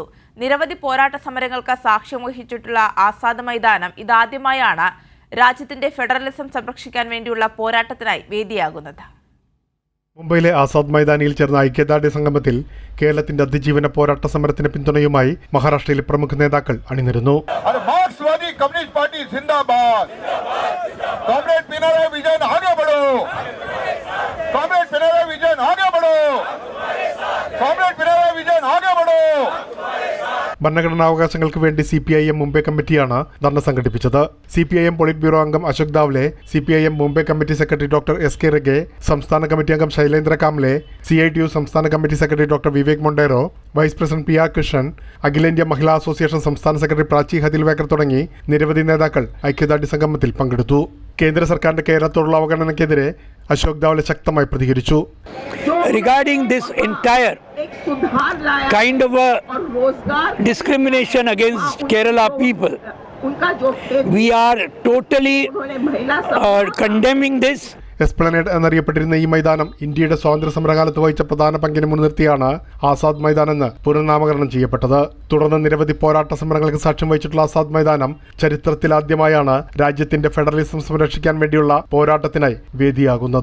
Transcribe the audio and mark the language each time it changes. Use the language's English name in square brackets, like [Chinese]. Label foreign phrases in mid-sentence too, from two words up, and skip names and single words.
[Malayalam] നിരവധി പോരാട്ട സമരങ്ങൾക്ക് സാക്ഷ്യം വഹിച്ചിട്ടുള്ള ആസാദ് മൈതാനം ഇതാദ്യമായാണ് രാജ്യത്തിന്റെ ഫെഡറലിസം സംരക്ഷിക്കാൻ വേണ്ടിയുള്ള പോരാട്ടത്തിനായി വേദിയാകുന്നത്. മുംബൈയിലെ ആസാദ് മൈതാനിയിൽ ചേർന്ന ഐക്യദാർഢ്യ സംഗമത്തിൽ കേരളത്തിന്റെ അതിജീവന പോരാട്ട സമരത്തിന് പിന്തുണയുമായി മഹാരാഷ്ട്രയിലെ പ്രമുഖ നേതാക്കൾ അണിനിരന്നു. [Hindi] कम्युनिस्ट पार्टी जिंदाबाद। कॉमरेड पिनराई विजयन आगे बढ़ो। कॉमरेड पिनराई विजयन आगे बढ़ो। कॉमरेड पिनराई विजयन आगे बढ़ो। [Malayalam] ഭരണഘടനാവകാശങ്ങൾക്ക് വേണ്ടി CPIM മുംബൈ കമ്മിറ്റിയാണ് ധർണ സംഘടിപ്പിച്ചത്. CPIM [English] Polit Bureau [Malayalam] അംഗം അശോക് ദാവ്ലെ, CPIM മുംബൈ കമ്മിറ്റി സെക്രട്ടറി ഡോക്ടർ SK റെഗെ, സംസ്ഥാന കമ്മിറ്റി അംഗം ശൈലേന്ദ്ര കാംലെ, CITU സംസ്ഥാന കമ്മിറ്റി സെക്രട്ടറി ഡോക്ടർ വിവേക് മൊണ്ടേറോ, [English] vice president [Malayalam] PR കൃഷ്ണൻ, അഖിലേന്ത്യാ മഹിളാ അസോസിയേഷൻ സംസ്ഥാന സെക്രട്ടറി പ്രാചി ഹദിൽവേക്കർ തുടങ്ങി നിരവധി നേതാക്കൾ ഐക്യദാർഢ്യ സംഗമത്തിൽ പങ്കെടുത്തു. കേന്ദ്ര സർക്കാരിന്റെ കേരളത്തോടുള്ള അവഗണനയ്ക്കെതിരെ അശോക് ദാവ്ലെ ശക്തമായി പ്രതികരിച്ചു. [English] Regarding this entire kind of a discrimination against Kerala people, we are totally condemning this. [Malayalam] എസ്പ്ലനേഡ് എന്നറിയപ്പെട്ടിരുന്ന ഈ മൈതാനം ഇന്ത്യയുടെ സ്വാതന്ത്ര്യ സമരകാലത്ത് വഹിച്ച പ്രധാന പങ്കിനെ മുൻനിർത്തിയാണ് ആസാദ് മൈതാൻ എന്ന് പുനർനാമകരണം ചെയ്യപ്പെട്ടത്. തുടർന്ന് നിരവധി പോരാട്ട സമരങ്ങൾക്ക് സാക്ഷ്യം വഹിച്ചിട്ടുള്ള ആസാദ് മൈതാനം ചരിത്രത്തിലാദ്യമായാണ് രാജ്യത്തിന്റെ ഫെഡറലിസം സംരക്ഷിക്കാൻ വേണ്ടിയുള്ള പോരാട്ടത്തിനായി വേദിയാകുന്നത്.